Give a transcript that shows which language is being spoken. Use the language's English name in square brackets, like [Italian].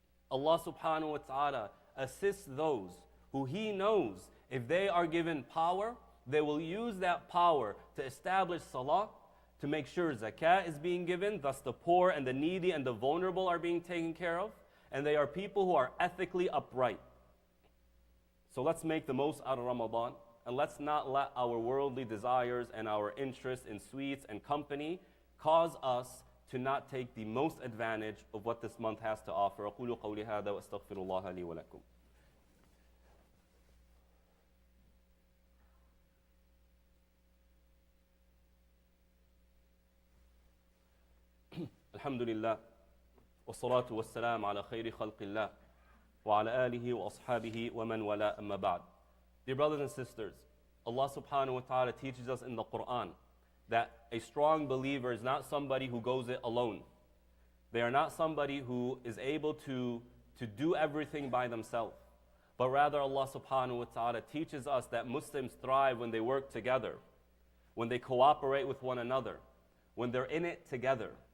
[English] Allah subhanahu wa ta'ala assists those who He knows if they are given power, they will use that power to establish salah, to make sure zakah is being given, thus the poor and the needy and the vulnerable are being taken care of, and they are people who are ethically upright. So let's make the most out of Ramadan, and let's not let our worldly desires and our interest in sweets and company cause us to not take the most advantage of what this month has to offer. [Arabic] أقول قولي هذا وأستغفر الله لي ولكم. الحمد لله والصلاة والسلام على خير خلق الله وعلى آله وأصحابه ومن ولا أما بعد. [English] Dear brothers and sisters, Allah subhanahu wa ta'ala teaches us in the Quran that a strong believer is not somebody who goes it alone. They are not somebody who is able to do everything by themselves. But rather Allah subhanahu wa ta'ala teaches us that Muslims thrive when they work together, when they cooperate with one another, when they're in it together.